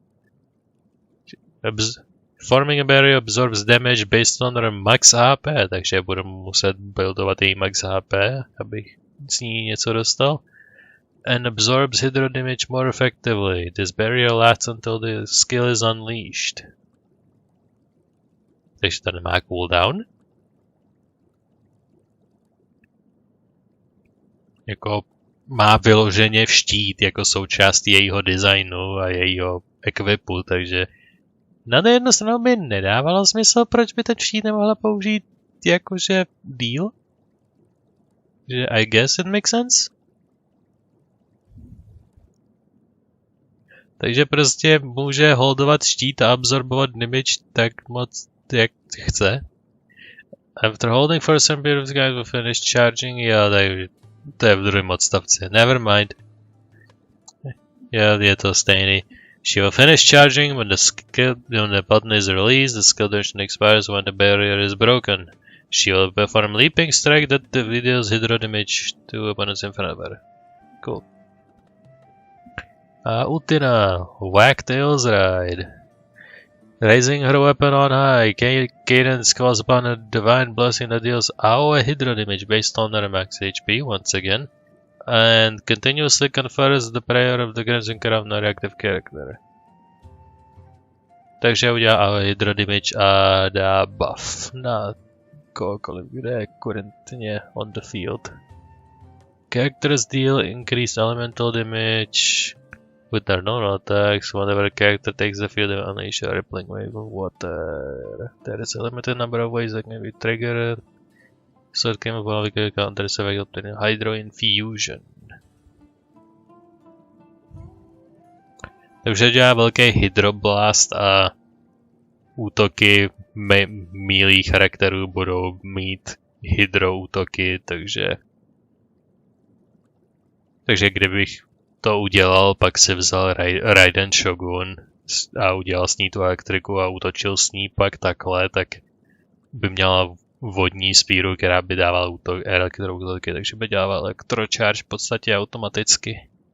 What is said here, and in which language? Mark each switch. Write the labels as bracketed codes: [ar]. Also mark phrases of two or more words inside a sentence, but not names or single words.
[en] Forming a barrier absorbs damage based on her max HP, [cs] takže budu muset buildovat její [en] max HP, [cs] abych z ní něco dostal. [en] And absorbs hydro damage more effectively. This barrier lasts until the skill is unleashed. [cs] Takže to nemá cooldown. Jako má vyloženě štít jako součást jejího designu a jejího equipu, takže na jednu stranu by nedávalo smysl, proč by ten štít nemohla použít jakože deal. [en] Že I guess it makes sense. [cs] Takže prostě může holdovat štít a absorbovat damage tak moc, jak chce. [en] After holding for some period of time will finish charging. [cs] Jo, to je v druhém odstavci. [en] Never mind. [cs] Jo, je to stejný. [en] She will finish charging when the button is released. The skill duration expires when the barrier is broken. She will perform leaping strike that deals hydro damage to opponents in front of her. Cool. Utina, Wagtail's Ride. Raising her weapon on high, Cadence calls upon a divine blessing that deals AoE hydro damage based on her max HP once again, and continuously confers the prayer of the Genshin Crown na reactive character. [cs] Takže udělá [en] AoE hydro damage [cs] a dá buff na kohokoliv, kde je currentně [en] on the field. Characters deal increased elemental damage with their normal attacks whenever a character takes the field and unleash a rippling wave of water. There is a limited number of ways that can be triggered. So it can be counters effect obtaining Hydro Infusion. [cs] Takže dělá velký Hydroblast a útoky mílých charakterů budou mít Hydro útoky, takže kdybych to udělal, pak si vzal Raiden Shogun a udělal s ní tu elektriku a útočil s ní pak takhle, tak by měla vodní spíru, která by dávala elektroútoky, takže by dělala elektrocharge v podstatě automaticky.